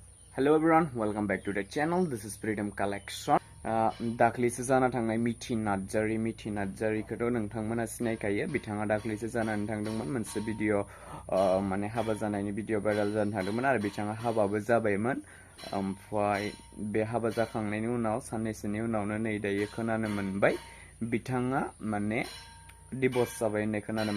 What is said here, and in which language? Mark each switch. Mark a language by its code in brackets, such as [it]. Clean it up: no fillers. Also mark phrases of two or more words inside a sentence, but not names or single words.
[en] Hello everyone, welcome back to the channel. This is Freedom Collection. [brx] दाख्लैसो जाना थांनाय मिथि नार्जारिखौथ' नोंथांमोना सिनायखायो बिथाङा दाख्लैसो जानानै थांदोंमोन मोनसे भिडिअ माने हाबा जानायनि भिडिअ भाइराल जानो थांदोंमोन आरो बिथाङा हाबाबो जाबायमोन ओमफ्राय बे हाबा जाखांनायनि उनाव साननैसोनि उनावनो नै दायो खोनानो मोनबाय बिथाङा माने डिभर्स जाबाय होननाय खोनानो